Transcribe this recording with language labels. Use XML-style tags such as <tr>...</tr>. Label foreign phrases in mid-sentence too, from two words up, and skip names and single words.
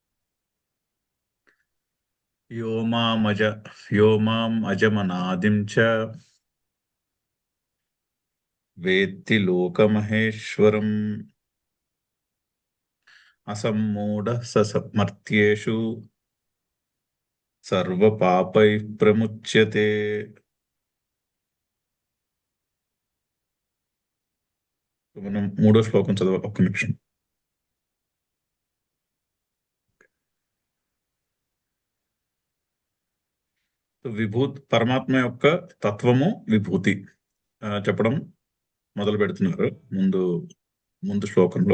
<sa>यो माम् अजमनादिं च वेत्ति लोकमहेश्वरम् असम्मूढः स मर्त्येषु सर्वपापैः प्रमुच्यते।</sa> <te>మనం మూడో శ్లోకం చదవాలి, ఒక్క నిమిషం. పరమాత్మ యొక్క తత్వము విభూతి చెప్పడం మొదలు పెడుతున్నారు ముందు ముందు శ్లోకంలో.</te>